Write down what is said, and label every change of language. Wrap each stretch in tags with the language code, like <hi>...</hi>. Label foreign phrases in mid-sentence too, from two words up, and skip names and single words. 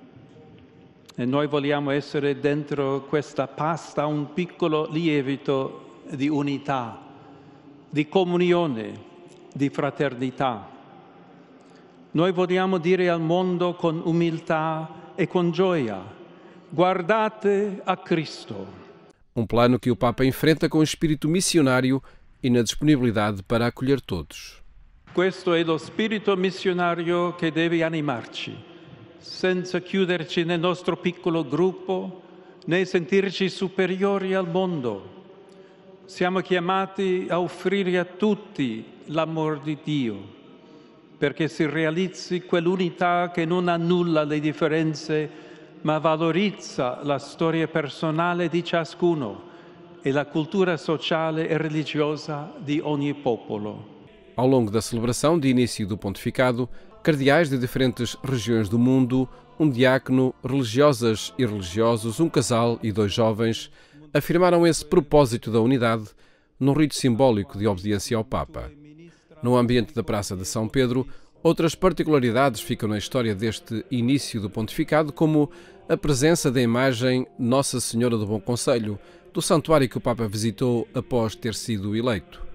<it>E noi vogliamo essere dentro questa pasta un piccolo lievito di unità, di comunione, di fraternità. Noi vogliamo dire al mondo con umiltà e con gioia: guardate a Cristo.</it> <pt>Plano que o Papa enfrenta com espírito missionário e na disponibilidade para acolher todos.</pt> <it>Questo è lo spirito missionario che deve animarci, senza chiuderci nel nostro piccolo gruppo, né sentirci superiori al mondo. Siamo chiamati a offrire a tutti l'amor di Dio, perché si realizzi quell'unità che non annulla le differenze, ma valorizza la storia personale di ciascuno e la cultura sociale e religiosa di ogni popolo.</it> <pt>Ao longo da celebração de início do pontificado, cardeais de diferentes regiões do mundo, diácono, religiosas e religiosos, casal e 2 jovens, afirmaram esse propósito da unidade num rito simbólico de obediência ao Papa. No ambiente da Praça de São Pedro, outras particularidades ficam na história deste início do pontificado, como a presença da imagem Nossa Senhora do Bom Conselho, do santuário que o Papa visitou após ter sido eleito.</pt>